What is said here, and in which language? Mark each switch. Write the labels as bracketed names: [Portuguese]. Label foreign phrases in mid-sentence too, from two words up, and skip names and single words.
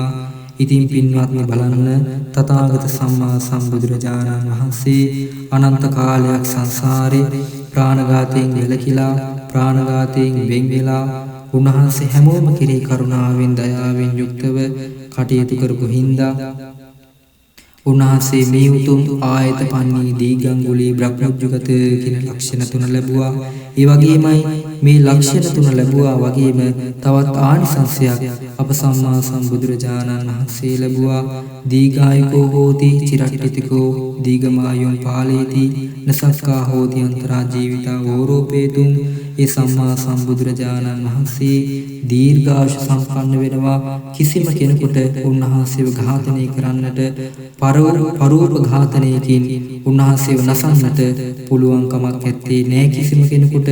[Sinhala] ඉතින් පින්වත්නි බලන්න, තථාගත සම්මා සම්බුදුරජාණන් වහන්සේ අනන්ත කාලයක් සංසාරේ ප්‍රාණඝාතයෙන් වැළකීලා, ප්‍රාණඝාතයෙන් වෙන් වෙලා උන්වහන්සේ හැමෝම කෙරෙහි කරුණාවෙන් දයාවෙන් යුක්තව කටයුතු කරපු හින්දා උන්වහන්සේ මේ උතුම් [Pali] ආයත පන්නී දීගංගුලී බ්‍රහ්මජ්ජුගත [Sinhala] කියන ලක්ෂණ තුන ලැබුවා. ඒ වගේමයි මේ ලක්ෂණ තුන ලැබුවා වගේම තවත් ආනිසංසයක් අප සම්මා සම්බුදුරජාණන් වහන්සේ ලැබුවා. [Pali] දීඝායුකෝ හෝති චිරට්ඨිතිකෝ දීඝමායුම් පාලේති නසක්කා හෝති අන්තරා ජීවිතා වෝරෝපේතුම්. [Sinhala] ඒ සම්මා සම්බුදුරජාණන් වහන්සේ දීර්ඝායුෂ සම්පන්න වෙනවා. කිසිම කෙනෙකුට උන්වහන්සේව ඝාතනය කරන්නට පරෝප ඝාතනයකින් උන්වහන්සේව නසන්නට පුළුවන් කමක් නැත්තේ නෑ කිසිම කෙනෙකුට.